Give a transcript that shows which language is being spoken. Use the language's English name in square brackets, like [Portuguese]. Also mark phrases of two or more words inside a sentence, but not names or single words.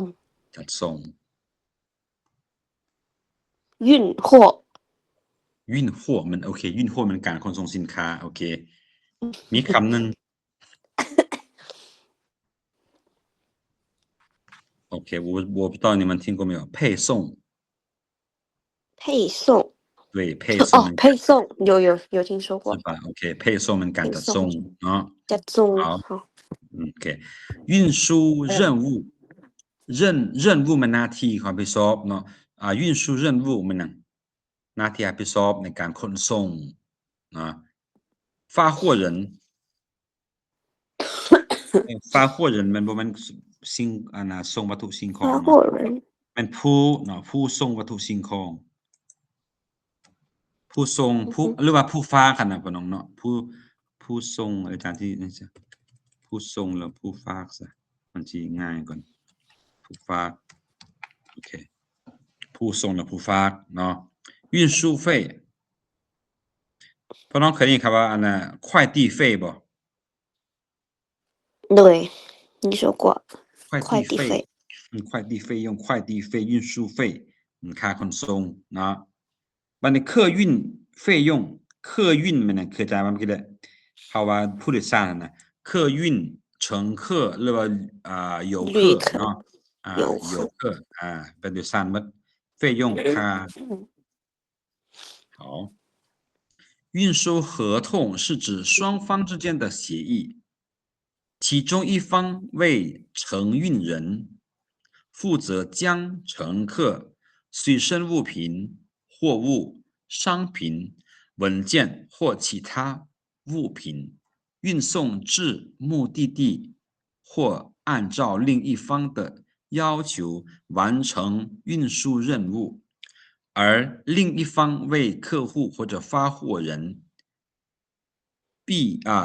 [Northeastern Thai] จัดส่ง [Chinese] 运货 [Northeastern Thai] 运货มันโอเค运货มันการขนส่งสินค้าโอเคมีคำหนึ่งโอเค [Chinese] 我不知道你们听过没有配送配送对配送มัน 配送有听说过是吧 OK 配送 [Northeastern Thai] มันการจัดส่งเนาะ จัดส่ง [Chinese] 好OK 运输任务任务 [Northeastern Thai] มันหน้าที่ความรับผิดชอบเนาะ [Chinese] 运输任务 [Northeastern Thai] มันหน้าที่รับผิดชอบในการขนส่งนะ [Chinese] 发货人发货人 [Northeastern Thai] มันบ่แม่นสิ่งส่งวัตถุสิ่งของ [Chinese] 发 [Northeastern Thai] เนาะ [Chinese] 货人 [Northeastern Thai] เป็นผู้เนาะผู้ส่งวัตถุสิ่งของผู้ส่งหรือว่าผู้ฝากกันน่ะพี่น้องเนาะผู้ส่งอาจารย์ที่นั่นซะผู้ส่งแล้วผู้ฝากซะมันสิง่ายกว่าผู้ฝากโอเคผู้ส่งและผู้ฝากเนาะ运输费พี่น้องเคยได้ยินคำว่า快递费บ่ [Chinese] 对你说过快快递费递费快递费用快递费运输费 [Northeastern Thai] ค่าขนส่งเนาะบัดนี้ [Chinese] 客运费用客运 [Northeastern Thai] มันน่ะคือจ่ายมาเมื่อกี้แหละเพราะว่าผู้โดยสารน่ะ [Chinese] 客运乘客 [Northeastern Thai] หรือว่า游客 [Chinese] 旅客 [Northeastern Thai] เนาะ [Chinese] 游游客客 [Northeastern Thai] เป็นโดยสารหมด [Chinese] 费用ค่า好运输合同是指双方之间的协议其中一方为承运人，负责将乘客随身物品、货物、商品、文件或其他物品运送至目的地，或按照另一方的要求完成运输任务，而另一方为客户或者发货人必